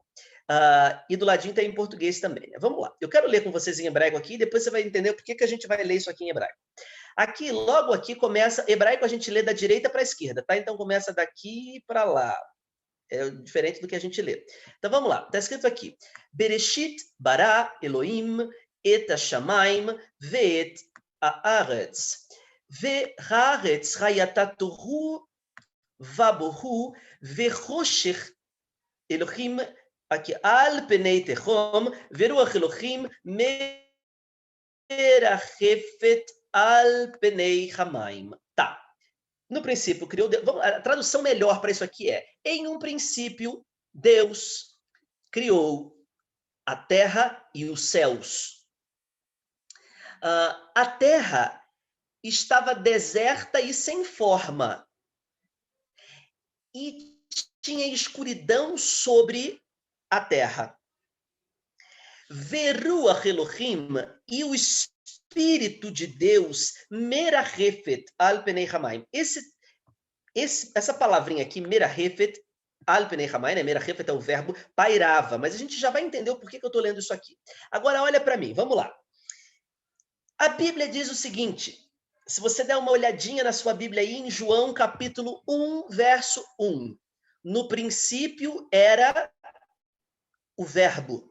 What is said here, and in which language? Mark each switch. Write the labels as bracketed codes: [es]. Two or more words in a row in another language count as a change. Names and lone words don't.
[pt] E do ladinho tem em português também. Vamos lá. Eu quero ler com vocês em hebraico aqui, e depois você vai entender por que a gente vai ler isso aqui em hebraico. Aqui, logo aqui, começa... Hebraico a gente lê da direita para a esquerda, tá? Então começa daqui para lá. É diferente do que a gente lê. Então vamos lá. Está escrito aqui. [he] בראשית ברא אלהים את השמים ואת הארץ. והארץ היתה תהו ובהו וחשך אלהים aqui על פני תהום ורוח אלהים מרחפת על פני המים. [pt] Tá. No princípio criou Deus. A tradução melhor para isso aqui é: em um princípio, Deus criou a terra e os céus. A terra estava deserta e sem forma. E tinha escuridão sobre a terra. [he] ורוח אלהים, [pt] e o Espírito de Deus, [he] מרחפת על פני המים. [pt] Essa palavrinha aqui, [he] מרחפת על פני המים, [pt] né? Merachefet é o verbo pairava, mas a gente já vai entender o porquê que eu estou lendo isso aqui. Agora, olha para mim, vamos lá. A Bíblia diz o seguinte, se você der uma olhadinha na sua Bíblia aí, em João capítulo 1, verso 1. No princípio era o verbo.